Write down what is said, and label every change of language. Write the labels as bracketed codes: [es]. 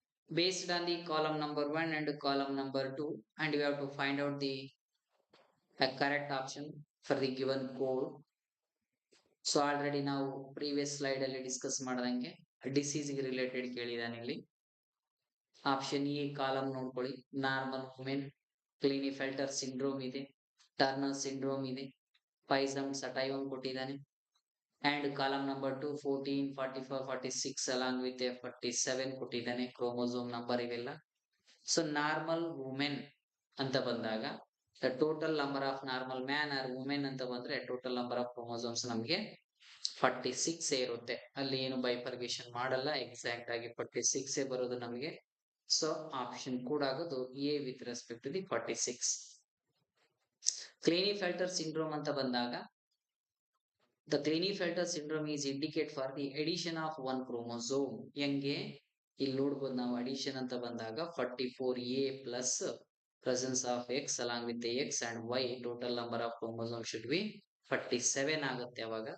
[en] Based on the column number 1 and column number 2, and you have to find out the correct option for the given code. [kn] So already ನಾವು previous slide ಅಲ್ಲಿ discuss ಮಾಡಿದಂಗೆ disease related ಕೇಳಿದಾನೆ ಇಲ್ಲಿ. Option A column ನೋಡ್ಕೊಳ್ಳಿ, normal women, ಕ್ಲಿನಿಫೆಲ್ಟರ್ syndrome ಇದೆ, turner syndrome ಇದೆ, ಪೈಸಮ್ ಸಟೈವಮ್ ಕೊಟ್ಟಿದ್ದಾನೆ. [en] And column number 2 14 44 46 along with a 47 [kn] ಕೊಟ್ಟಿದ್ದಾನೆ, chromosome number ಇವೆಲ್ಲ. So normal women ಅಂತ ಬಂದಾಗ the total number of normal man or women ಅಂತ ಬಂದ್ರೆ ಟೋಟಲ್ ನಂಬರ್ ಆಫ್ ಕ್ರೋಮೋಸೋಮ್ಸ್ ನಮಗೆ 46 ಇರುತ್ತೆ. ಅಲ್ಲಿ ಏನು ಬೈಫರ್ಗೇಷನ್ ಮಾಡಲ್ಲ, ಎಕ್ಸಾಕ್ಟ್ ಆಗಿ 46 ಬರೋದು ನಮಗೆ. ಸೊ ಆಪ್ಷನ್ ಕೂಡ ಆಗೋದು A with respect to the 46. ಕ್ಲಿನಿಫೆಲ್ಟರ್ syndrome ಅಂತ ಬಂದಾಗ [en] the Klinefelter syndrome is indicate for the addition of one chromosome. [kn] ಹೆಂಗೆ ಇಲ್ಲಿ ನೋಡ್ಬೋದು ನಾವು, ಅಡಿಷನ್ ಅಂತ ಬಂದಾಗ [en] 44A plus presence of X along with the X and Y, total number of chromosome should be 47 [kn] ಆಗುತ್ತೆ ಅವಾಗ.